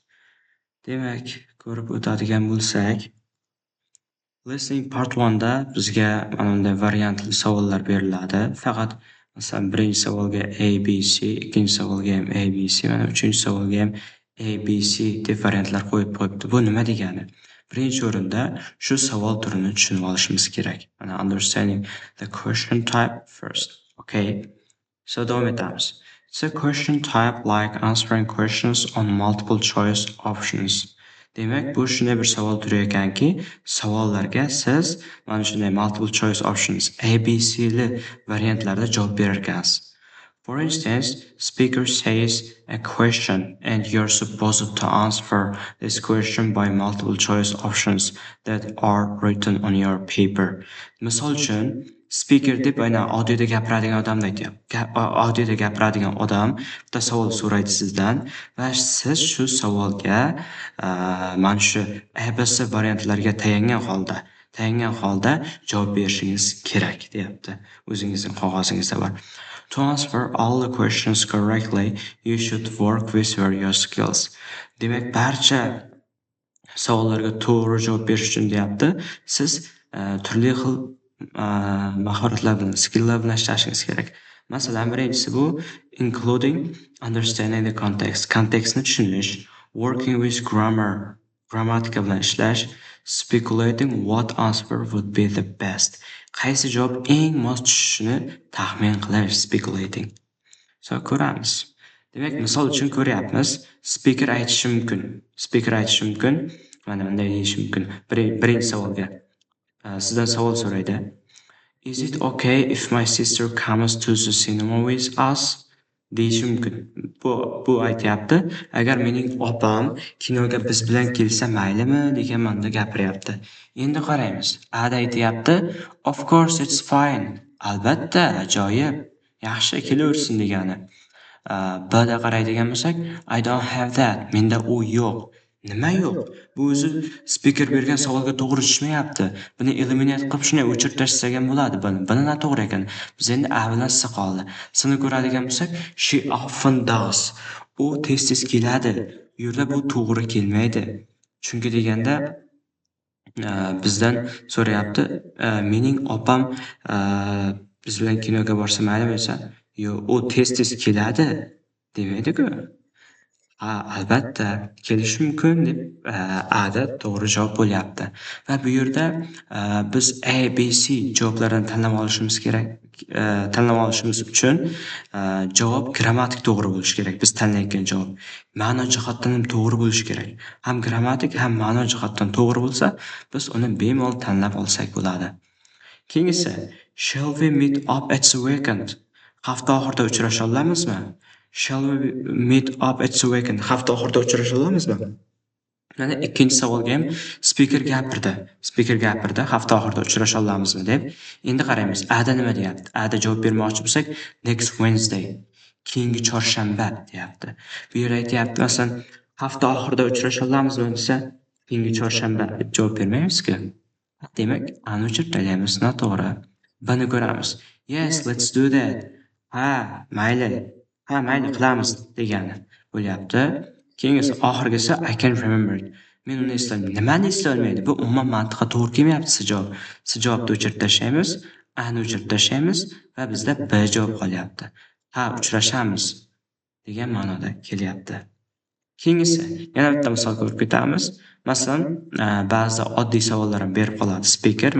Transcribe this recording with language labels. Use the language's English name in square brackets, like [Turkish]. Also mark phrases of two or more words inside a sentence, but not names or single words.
[Uzbek] Demak, ko'rib o'tadigan bo'lsak, [English] listening part [Uzbek] 1 da bizga mana bunday variantli savollar beriladi. Faqat masalan, birinchi savolga A, B, C, ikkinchi savolga ham A, B, C, mana uchinchi savolga ham A, B, C deb variantlar qo'yib qo'yibdi. Bu nima degani? Birinchi o'rinda shu savol turini tushunib olishimiz kerak. [English] Mana understanding the question type first. [Uzbek] Okay. So davom etamiz. [English] It's a question type like answering questions on multiple choice options. [Uzbek] Demak, bu shunday bir savol turi ekanki, savollarga siz mana shunday [English] multiple choice options [Uzbek] A, B, C li variantlarda javob berar ekansiz. [English] For instance, speaker says a question and you're supposed to answer this question by multiple choice options that are written on your paper. [Uzbek] Misol uchun, speaker deb aynan audioda gapiradigan odamni aytyapti. Audioda gapiradigan odam bitta savol so'raydi sizdan va siz shu savolga mana shu ABC variantlariga tayangan holda javob berishingiz kerak deyapti. O'zingizning qog'ozingizda bor. [English] To answer all the questions correctly, you should work with your skills. [Uzbek] Demak, barcha savollarga to'g'ri javob berish uchun deyapti, siz turli xil mahoratlar bilan, skilllar bilan ishlashingiz kerak. Masalan, birinchisi bu [English] including understanding the context, [Uzbek] kontekstni tushunish, [English] working with grammar, [Uzbek] grammatika bilan ishlash, [English] speculating what answer would be the best. [Uzbek] Qaysi javob eng mos tushishini taxmin qilish, speculating. So ko'ramiz. Demak, misol uchun ko'ryapmiz, speaker aytishi mumkin. Mana bunday deyishi mumkin. Birinchi savolga sizdan savol so'raydi. [English] Is it okay if my sister comes to the cinema with us? [Uzbek] Deyishi mumkin. Bu aytyapti, agar mening opam kinoga biz bilan kelsa maylimi degan ma'noda gapiryapti. Endi qaraymiz. Ada aytyapti, [English] of course it's fine. [Uzbek] Albatta, ajoyib. Yaxshi, kelaversin degani. B'da qaraydigan bo'lsak, [English] I don't have that. [Uzbek] Menda u yo'q. Nima yo'q? Bu o'zi speaker bergan savolga to'g'ri tushmayapti. Buni eliminate qilib shunday o'chirib tashlasak ham bo'ladi. Buni noto'g'ri ekan. Biz endi A bilan S qoldi. Sini ko'radigan bo'lsak, [English] she often does. [Uzbek] U tez-tez keladi. Bu yerda bu to'g'ri kelmaydi. Chunki deganda bizdan so'rayapti, mening opam biz bilan kinoga borsa maylimi desa, yo'q, u tez-tez keladi demaydi-ku. Albatta, kelishi mumkin deb A'da to'g'ri javob bo'lyapti. Va bu yerda biz A, B, C javoblardan tanlab olishimiz kerak. Tanlab olishimiz uchun javob grammatik to'g'ri bo'lishi kerak. Biz tanlayotgan javob ma'no jihatdan ham to'g'ri bo'lishi kerak. Ham grammatik, ham ma'no jihatdan to'g'ri bo'lsa, biz uni bemalol tanlab olsak bo'ladi. Keyingisi, [English] shall we meet up at the weekend? [Uzbek] Hafta oxirida uchrasha olamizmi? [English] Shall we meet up at the weekend? [Uzbek] Hafta oxirida uchrasha olamizmi? Mana ikkinchi savolga ham speaker gapirdi, hafta oxirida uchrasha olamizmi deb. Endi qaraymiz, A'da nima deyapti? A'da javob bermoqchi bo'lsak, [English] next Wednesday, [Uzbek] keyingi chorshanba deyapti. Bu yerda aytyapti, masalan, hafta oxirida uchrasha olamizmi desa, keyingi chorshanba deb javob bermaymiz-ku. Demak, A'ni o'chirib tashlaymiz, noto'g'ri. Buni ko'ramiz. [English] Yes, let's do that. [Uzbek] Mayli qilamiz degani bo'lyapti. Keyingisi oxirgisi [English] I can't remember it. [Uzbek] Men uni eslamayman. Nimani eslolmaydi? Bu umuman mantiqqa to'g'ri kelmayapti Javobni o'chirib tashlaymiz, A'ni o'chirib tashlaymiz va bizda B javob qolyapti. Uchrashamiz degan ma'noda kelyapti. Keyingisi yana bitta misol ko'rib ketamiz. Masalan, ba'zida oddiy savollar ham berib qoladi speaker.